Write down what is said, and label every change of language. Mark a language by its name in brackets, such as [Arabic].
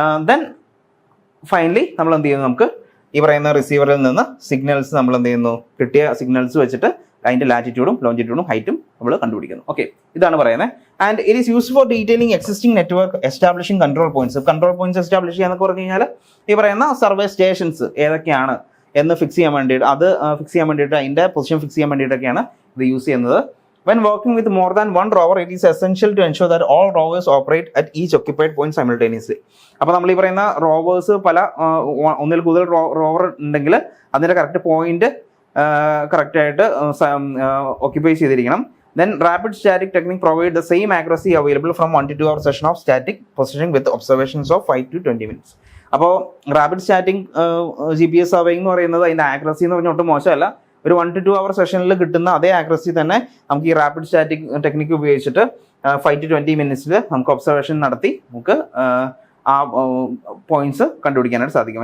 [Malayalam] Then finally നമ്മൾ എന്ത് ചെയ്യുന്നു, നമുക്ക് ഈ പറയുന്ന റിസീവറിൽ നിന്ന് സിഗ്നൽസ് നമ്മൾ എന്ത് ചെയ്യുന്നു, കിട്ടിയ സിഗ്നൽസ് വെച്ചിട്ട് അതിൻ്റെ ലാറ്റിറ്റ്യൂഡും ലോഞ്ചിറ്റ്യൂഡും ഹൈറ്റും നമ്മൾ കണ്ടുപിടിക്കുന്നു. ഓക്കെ, ഇതാണ് പറയുന്നത്. [English] and it is use for detailing existing network, establishing control points [Malayalam] establish ചെയ്യാന്നൊക്കെ പറഞ്ഞു കഴിഞ്ഞാൽ ഈ പറയുന്ന സർവേ സ്റ്റേഷൻസ് ഏതൊക്കെയാണ് എന്ന് ഫിക്സ് ചെയ്യാൻ വേണ്ടിയിട്ട്, അതിൻ്റെ പൊസിഷൻ ഫിക്സ് ചെയ്യാൻ വേണ്ടിയിട്ടൊക്കെയാണ് ഇത് യൂസ് ചെയ്യുന്നത്. [English] When working with more than one rover, it is essential to ensure that all rovers operate at each occupied point simultaneously. [Malayalam] അപ്പോൾ നമ്മൾ ഈ പറയുന്ന റോവേഴ്സ് ഒന്നിൽ കൂടുതൽ റോവർ ഉണ്ടെങ്കിൽ അതിൻ്റെ കറക്റ്റ് പോയിന്റ് കറക്റ്റായിട്ട് ഓക്യുപ്പൈ ചെയ്തിരിക്കണം. [English] Then rapid static technique provide the same accuracy available from 1 to 2 hour session of static positioning with observations of 5 to 20 minutes. [Malayalam] അപ്പോൾ റാപ്പിഡ് സ്റ്റാറ്റിക് GPS സർവേയിങ് എന്ന് പറയുന്നത് അതിൻ്റെ ആക്യുറസി എന്ന് പറഞ്ഞാൽ ഒട്ടും മോശമല്ല. ഒരു [English] 1 to 2 hour [Malayalam] സെഷനിൽ കിട്ടുന്ന അതേ ആക്യുറസി തന്നെ നമുക്ക് ഈ റാപ്പിഡ് സ്റ്റാറ്റിക് ടെക്നിക്ക് ഉപയോഗിച്ചിട്ട് 5 to 20 മിനിറ്റ്സിൽ നമുക്ക് ഒബ്സർവേഷൻ നടത്തി നമുക്ക് ആ പോയിന്റ്സ് കണ്ടുപിടിക്കാനായിട്ട് സാധിക്കും.